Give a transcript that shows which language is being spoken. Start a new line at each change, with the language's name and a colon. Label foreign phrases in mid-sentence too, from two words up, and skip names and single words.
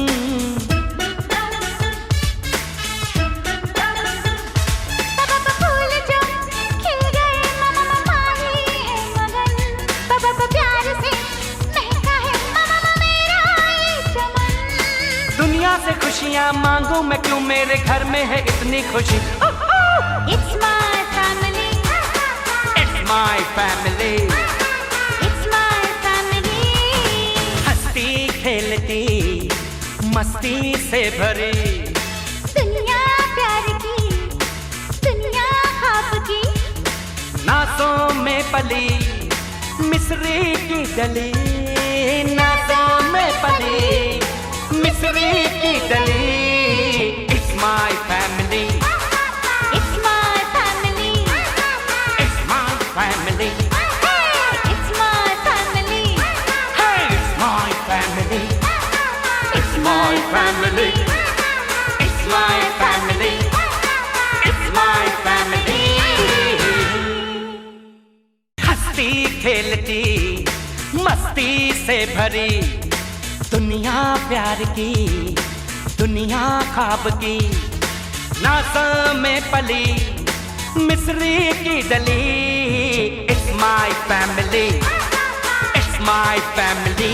Hindi: फूल जो खिल गए माली है मगन, प्यार से महका है मेरा ये चमन। दुनिया से खुशियाँ मांगू मैं क्यों, मेरे घर में है इतनी खुशी।
English: It's my family, It's my family, it's my family.
Hindi: हंसती खेलती मस्ती से भरी, दुनिया प्यार की, दुनिया ख्वाब की। नासों में पली मिस्री की डली, नासों में पली मिस्री की डली।
English: It's my family, It's my family, It's my family, it's my family, hey, it's my family, it's my family, it's my family, it's my family.
Hindi: हंसती खेलती मस्ती से भरी, दुनिया प्यार की, दुनिया ख्वाब की। नाज़ों में पली मिस्री की डली।
English: It's my family, it's my family.